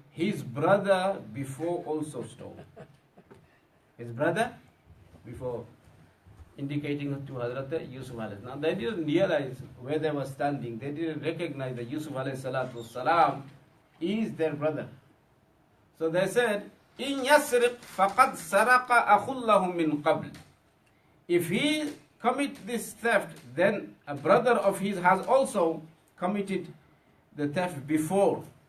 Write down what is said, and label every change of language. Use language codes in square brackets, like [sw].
[en] His brother before also stole. His brother before, indicating to Hazrat Yusuf alayhi. Now they didn't realize where they were standing. They didn't recognize that Yusuf alayhi salatu wasalam is their brother. So they said, [ar] إِن يَسْرِقْ فَقَدْ سَرَقَ أَخُ لَهُ مِنْ قَبْلِ. [en] If he commit this theft, then a brother of his has also committed the theft before.